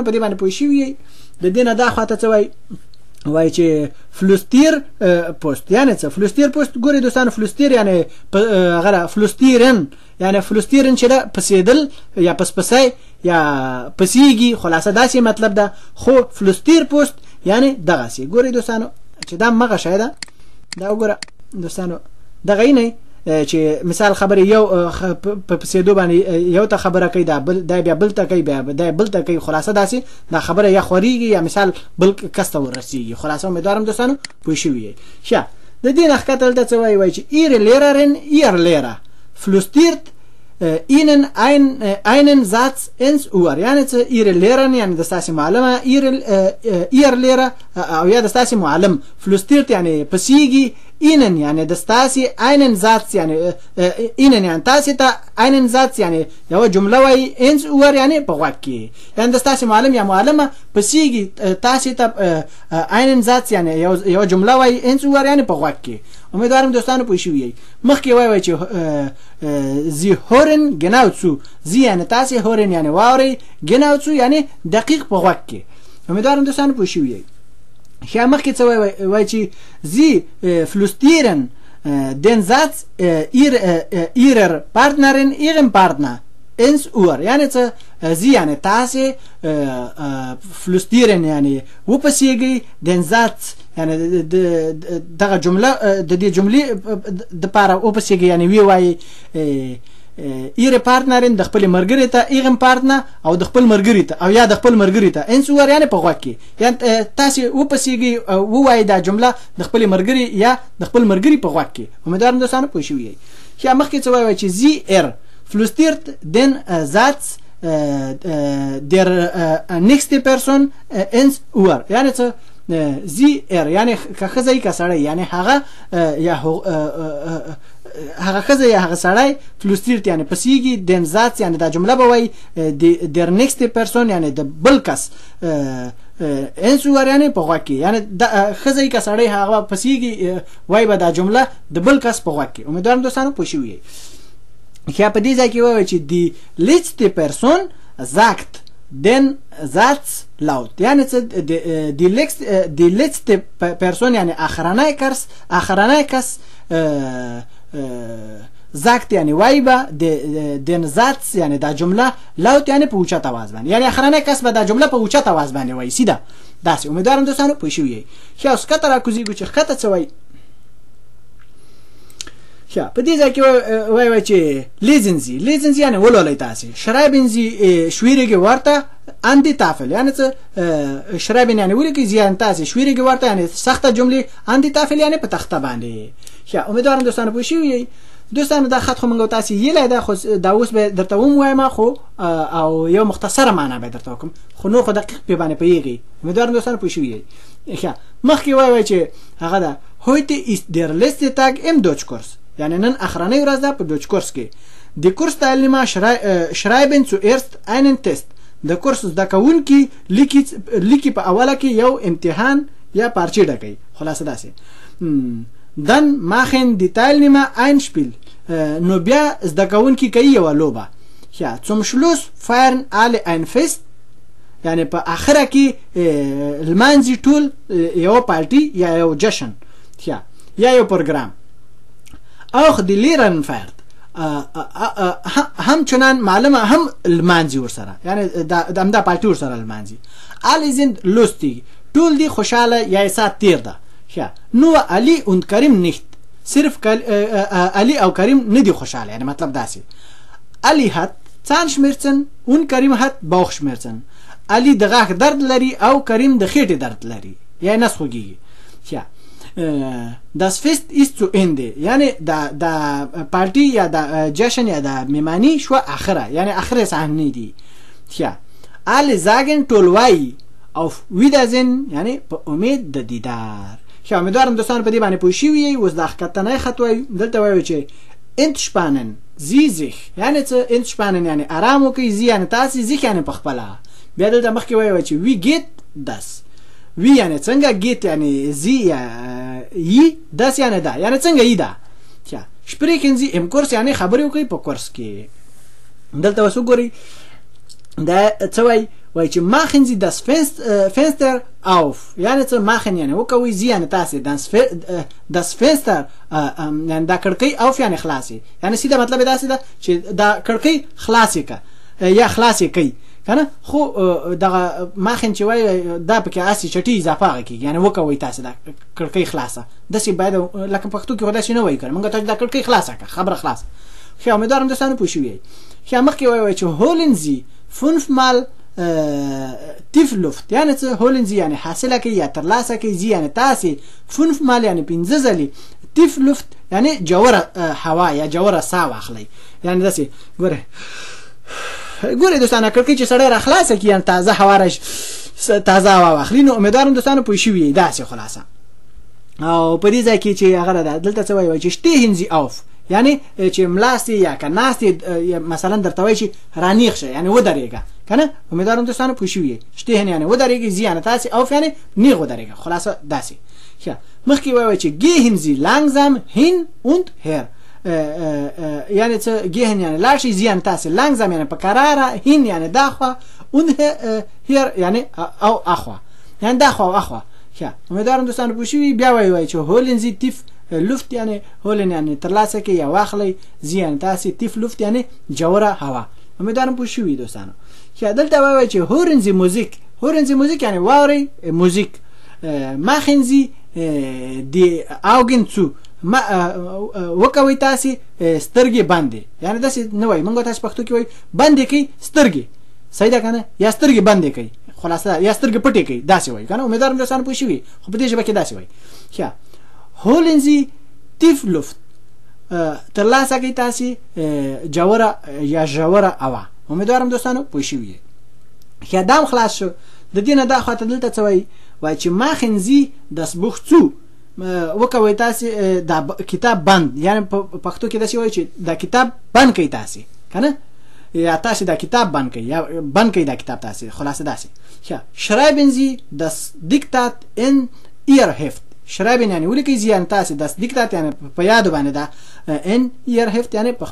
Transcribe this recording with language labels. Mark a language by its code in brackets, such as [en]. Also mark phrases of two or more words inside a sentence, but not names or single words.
[ps] په دې باندې پوه شوي یئ د دې نه دا خواته څه وایي وای چې فلوستیر پوست یعنی څه فلوستیر پوست ګوري دوستانو فلوستیر یعنی غره فلوستیرن یعنی فلوستیرن چې دا پسیدل یا پسپسای یا پسیږي خلاصه داسې مطلب ده خو فلوستیر پوست یعنی دغسې ګوري دوستانو چې دا مغه شی ده دا وګوره دوستانو دغه نه چې مثال خبرې یو په پسېدو باندې یو ته خبره کوي دا بیا بل ته کوي بیا دا بل ته کوي خلاصه داسې دا خبره یا خورېږي یا مثال بل کس ته ورسېږي خلاصه امیدوارم دوستانو پوه شوي یئ ښه د دې نه ښکته دلته څه وایي چې [de] ihre Lehrerin ihr Lehrer flüstert ihnen einen Satz ins Ohr [ps] یعنې څه [de] ihre Lehrerin [ps] یعنې د ستاسې معلمه [de] ihr Lehrer [ps] او یا د ستاسې معلم flüstert یعنې پسېږي ihnen یعنی د ستاسې [de] einen Satz [ps] یعنی ihnen یعنی تاسې ته [de] einen Satz [ps] یعنی یوه جمله وایي [de] ins Ohr [ps] یعنی په غوږ کې یعنی د ستاسې معلم یا معلمه پسېږي تاسې ته [de] einen Satz [ps] یعنی یوه جمله وایي ins Ohr یعنی په غوږ کې امیدوارم دوستانو پوه شوي یئ مخکې وایي چې [de] Sie hören genau zu [ps] Sie یعنی تاسې hören یعنی واورئ [de] genau zu [ps] یعنی دقیق په غوږ کې امیدوارم دوستانو پوه شوي یئ ښه مخکې څه وایي چې [de] Sie flüstern den Satz Ihrer Partnerin Ihrem Partner ins Ohr [ps] یعنی څه Sie یعنی تاسې flüstern یعنی وپسېږئ [de] den Satz [ps] یعنی دغه جمله د دې جملې دپاره وپسېږئ یعنی ویې وایي [de] ihre Partnerin [ps] د خپل مرګري ته [de] ihrem Partner [ps] او د خپل مرګري ته او یا د خپل مرګري ته [de] ins Ohr [ps] یعنی په غوږ کې یعنی تاسې وپسېږئ ووایئ دا جمله د خپل مرګري یا د خپل مرګري په غوږ کې امیدوارم دوستانو پوه شوي یئ ښه مخکې څه وایي چې [de] Sie flüstert den Satz der nächste Person ins Ohr [ps] یعنی څه Sie یعنی که ښځه یي که سړی یعنی هغه یا هغه ښځه یا هغه سړی فلوستیرت یعنی پسېږي [de] den Satz [ps] یعنی دا جمله به وایي [de] der nächste Person [ps] یعنی د بل کس [de] ins Ohr [ps] یعنی په غوږ کې یعنی ښځه یي که سړی هغه پسېږي وایي به دا جمله د بل کس په غوږ کې امیدوارم دوستانو پوه شوي یئ ښه په دې ځای کې ووایي چې [de] die letzte Person sagt den Satz laut [ps] یعنی څه [de] die letzte Person [ps] یعنی اخرنی کس sagt یعنی وایي به [de] den Satz [ps] یعنی دا جمله laut یعنی په اوچت آواز باندې یعنی اخرنی کس به دا جمله په اوچت آواز باندې وایي سیده داسې امیدوارم دوستانو پوه شوي یئ ښه اوس ښکته راکوزېږو چې ښکته څه وایي ښه په دې ځای کې وایي چې [de] lesen Sie [ps] یعنی ولولئ تاسې [de] schreiben Sie schwierige Wörter an die Tafel [ps] یعنی څه schreiben یعنی ولیکئ Sie یعنی تاسې [de] schwierige Wörter [ps] یعنی سخته جملې [de] an die Tafel [ps] یعنی په تخته باندې ښه امیدوارم دوستانو پوه شوي یئ دوستانو دا خط خو موږ تاسې یلی ده خو دا اوس به درته ووایم خو او یو مختصره معنا به درته وکړم خو نور خو دقیق پې باندې پوهېږئ امیدوارم دوستانو پوه شوي یئ ښه مخکې وایي چې هغه ده [de] heute ist der letzte Tag im Deutschkurs [ps] یعنی نن اخرنۍ ورځ ده په دوچکورس کې د کورس تعلیمه [de] schreiben zuerst einen Test [ps] د کورس زده کوونکي لیکي په اوله کې یو امتحان یا پارچې ډکوي خلاصه داسې [de] dann machen die Teilnehmer ein Spiel [ps] نو بیا زده کوونکي کوي یوه لوبه یا [de] zum Schluss feiern alle ein Fest [ps] یعنی په اخره کې لمانځي ټول یو پارټي یا یو جشن یا یو پروګرام [de] auch die Lehrerin feiert [ps] همچنان معلمه هم لمانځي ورسره یعنی دا پارټي ورسره لمانځي [de] alle sind lustig [ps] ټول دی خوشحاله یا سات تیر ده [de] nur Ali und Karim nicht [ps] صرف Ali او Karim نه دی خوشحاله یعنی مطلب داسې [de] Ali hat Zahnschmerzen und Karim hat Bauchschmerzen [ps] Ali د غاښ درد لري او Karim د خېټې درد لري یا نس خوږیږي [de] das Fest ist zu Ende [ps] یعنی دا پارټي یا دا جشن یا دا میمانی شو اخره یعنی اخره صحنه دی [de] alle sagen [ps] ټول وایي [de] auf Wiedersehen [ps] یعنی په امید د دیدار امیدوارم دوستان په دې باندې پوه شوي یئ اوس د ښکتنی خط وایو دلته وایو چې [de] entspannen Sie sich [ps] یعنی څه entspannen یعنی ارام وکړئ Sie یعنی تاسې sich یعنی په خپله بیا دلته مخکې وایو چې [de] wie geht das [ps] wie یعنی څنګه geht یعنی Sie یي das یعنی دا یعنی څنګه یي دا [de] sprechen Sie im Kurs [ps] یعنی خبرې وکړئ په کورس کې دلته اوس وګورئ دا څه وایي وای چې [de] machen Sie das Fenster auf [ps] یعنی څه machen یعنی وکوي Sie یعنی تاسې [de] das Fenster [ps] یعنی دا کړکۍ auf یعنی خلاصې یعنی سیده مطلب داسې ده چې دا کړکۍ خلاصې که یا خلاصې کوي کنه خو دغه machen چې وای دا پکې اسې چټي اضافه هغه کېږي یعنی وکوي تاسې دا کړکۍ خلاصه داسې باید لکه پښتو کې خو داسې نه وایي که موږ ته دا کړکۍ خلاصه که خبره خلاصه ښه امیدوارم دوستانو پوه شوي یئ ښه مخکې وایي چې [de] holen Sie 5 Mal tief Luft [ps] یعنی څه [de] holen Sie [ps] یعنی حاصله کوي یا ترلاسه کوي Sie یعنی تاسې 5 Mal یعنی 5 ځلې [de] tief Luft [ps] یعنی جوره هوا یا جوره ساه واخلئ یعنی داسې ګورئ دوستانه کړکۍ چې سړی را خلاصه کړي یعنی تازه هوا تازه هوا واخلي نو امیدوارم دوستانو پوه شوي یئ داسې خلاصه او په دې ځای کې چې هغه دلته څه وایي چې [de] stehen Sie auf [ps] یعنی چې ملاستې یا که ناستې مثلا درته وایي چې رانیغ شه یعنی ودرېږه کنه امیدوارم دوستانو پوه شوي یئ stehen یعنی ودرېږي Sie یعنی تاسې auf یعنی نیغ ودرېږه خلاصه داسې مخکې وایي چې [de] gehen Sie langsam hin und her [ps] یعنی څه gehen یعنی لاړ شئ Sie یعنی تاسې langsam یعنی په کراره hin یعنی دا خوا [de] und her [ps] یعنی او اخوا یعنی دا خوا او اخوا امیدوارم دوستانو پوه شوي بیا وایي چې [de] holen Sie tief Luft [ps] یعنی هولن یعنی ترلاسه کې یا واخلئ Sie یعنی تاسې [de] tief Luft [ps] یعنی جوره هوا امیدوارم پوه شوي دوستانو دلته وایي چې [de] hören Sie Musik [ps] یعنی واورئ موزیک [de] machen Sie die Augen zu [ps] وکوي تاسې سترګې بندې یعنی داسې نه وایي موږ تاسې پښتو کې وایي بندې کوي سترګې صحیح ده که نه یا سترګې بندې کوي خلاصه یا سترګې پټې کوي داسې وایي که نه امیدوارم دوستانو پوه شوي خو په دې ژبه کې داسې وایي [de] holen Sie tief Luft [ps] ترلاسه کوي تاسې جوره یا ژوره هوا امیدوارم دوستانو پوه شوي یئ دام خلاص شو د دې نه دا خواته دلته څه وایي چې [de] machen Sie das Buch zu [ps] وکوي تاسې دا کتاب بند یعنی په پښتو کې داسې وایي چې دا کتاب بند کوي تاسې که نه یا تاسې دا کتاب بند کوي یا بند کوي دا کتاب تاسې خلاصه داسې [de] schreiben Sie das Diktat in Ihr Heft [ps] schreiben یعنی ولیکئ Sie یعنی تاسې [de] das Diktat [ps] یعنی په یادو باندې دا [de] in Ihr Heft [ps] یعنی په